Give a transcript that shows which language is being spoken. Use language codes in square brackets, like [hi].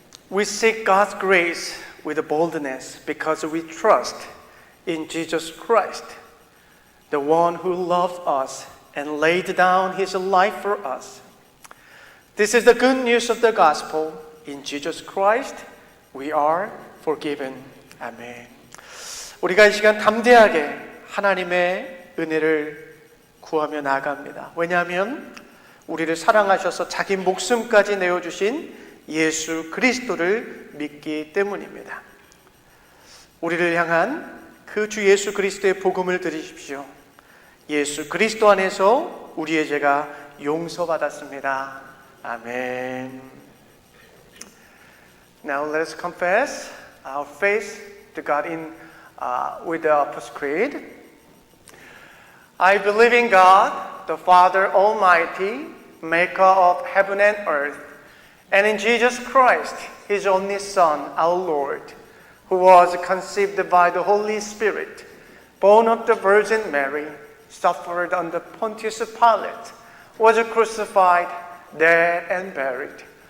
[en] We seek God's grace with boldness because we trust in Jesus Christ, the one who loved us and laid down his life for us. This is the good news of the gospel. In Jesus Christ, we are forgiven. [ko] 아멘. 우리가 이 시간 담대하게 하나님의 은혜를 구하며 나아갑니다. 왜냐하면 우리를 사랑하셔서 자기 목숨까지 내어주신 예수 그리스도를 믿기 때문입니다. 우리를 향한 그 주 예수 그리스도의 복음을 들으십시오. 예수 그리스도 안에서 우리의 죄가 용서받았습니다. 아멘. [en] Now let us confess our faith to God with the Apostles' Creed. I believe in God, the Father Almighty, maker of heaven and earth, and in Jesus Christ, His only Son, our Lord, who was conceived by the Holy Spirit, born of the Virgin Mary, suffered under Pontius Pilate, was crucified, dead and buried.